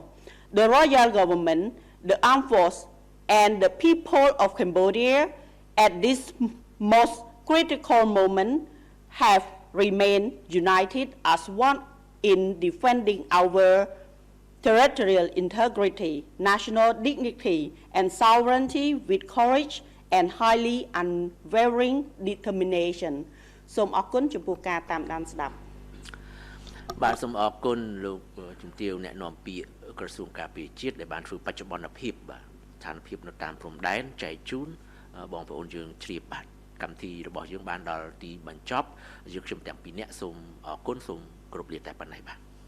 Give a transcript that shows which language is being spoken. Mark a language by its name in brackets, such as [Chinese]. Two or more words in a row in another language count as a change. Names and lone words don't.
[English] The royal government, the armed force, and the people of Cambodia at this most critical moment have remained united as one in defending our territorial integrity, national dignity, and sovereignty with courage and highly unwavering determination. [Khmer] សូមអរគុណចំពោះការតាមដានស្ដាប់ បាទសូមអរគុណលោកជំទាវអ្នកនាំពាក្យក្រសួងការពារជាតិដែលបានធ្វើបច្ចុប្បន្នភាពបាទស្ថានភាពនៅតាមព្រំដែនចែកជូនបងប្អូនយើងជ្រាបបាទកម្មវិធីរបស់យើងបានដល់ទីបញ្ចប់យើងខ្ញុំទាំងពីរនាក់សូមអរគុណសូមគោរពលាតែប៉ុណ្ណេះបាទ